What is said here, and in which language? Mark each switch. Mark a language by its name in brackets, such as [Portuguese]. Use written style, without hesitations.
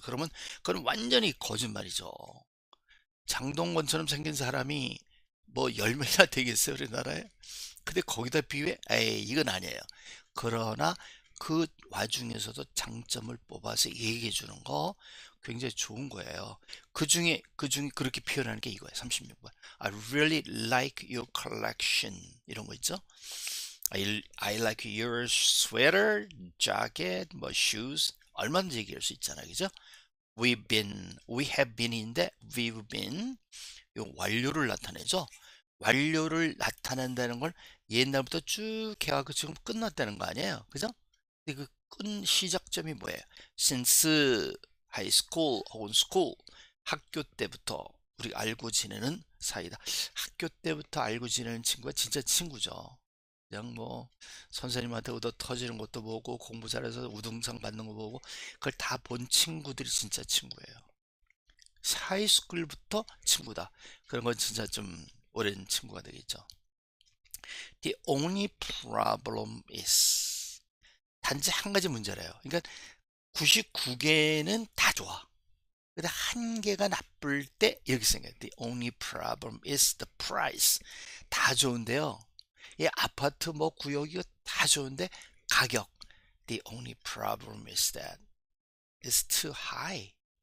[Korean] 그러면 그건 완전히 거짓말이죠. 장동건처럼 생긴 사람이 뭐 10명이나 되겠어요 우리나라에? 근데 거기다 비유해? 에이 이건 아니에요. 그러나 그 와중에서도 장점을 뽑아서 얘기해 주는 거 굉장히 좋은 거예요. 그 중에 그렇게 표현하는 게 이거예요. 36번. [English] I really like your collection. [Korean] 이런 거 있죠? [English] I like your sweater, jacket, [Korean] 뭐 [English] shoes. [Korean] 얼마든지 얘기할 수 있잖아요. 그죠? [English] we have been [Korean] 인데 [English] we've been [Korean] 요 완료를 나타내죠. 완료를 나타낸다는 걸 옛날부터 쭉 해와서 지금 끝났다는 거 아니에요. 그죠? 근데 그 끈 시작점이 뭐예요? [English] since high school [Korean] 혹은 school 학교 때부터 우리 알고 지내는 사이다. 학교 때부터 알고 지내는 친구가 진짜 친구죠. 그냥 뭐 선생님한테 얻어 터지는 것도 보고 공부 잘해서 우등상 받는 거 보고 그걸 다 본 친구들이 진짜 친구예요. 하이스쿨부터 친구다. 그런 건 진짜 좀 오랜 친구가 되겠죠. [English] The only problem is [Korean] 단지 한 가지 문제래요. 그러니까 99개는 다 좋아. 근데 한 개가 나쁠 때 이렇게 생겨요. [English] The only problem is the price. [Korean] 다 좋은데요. 이 아파트 뭐 구역이 다 좋은데 가격. [English] The only problem is that it's too high.